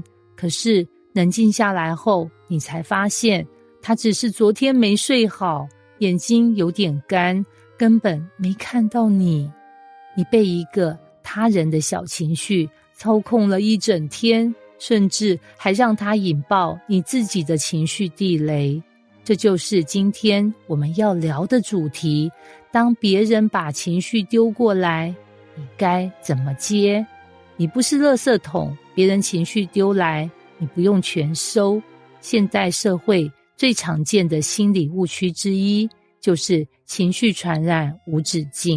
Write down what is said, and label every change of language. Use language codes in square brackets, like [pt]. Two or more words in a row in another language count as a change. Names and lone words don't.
[zh] 可是冷靜下來後，你才發現他只是昨天沒睡好，眼睛有點乾，根本沒看到你。你被一個他人的小情緒操控了一整天，甚至還讓他引爆你自己的情緒地雷。這就是今天我們要聊的主題，當別人把情緒丟過來，你該怎麼接？你不是垃圾桶，別人情緒丟來，你不用全收。現代社會最常見的心理誤區之一，就是情緒傳染無止境。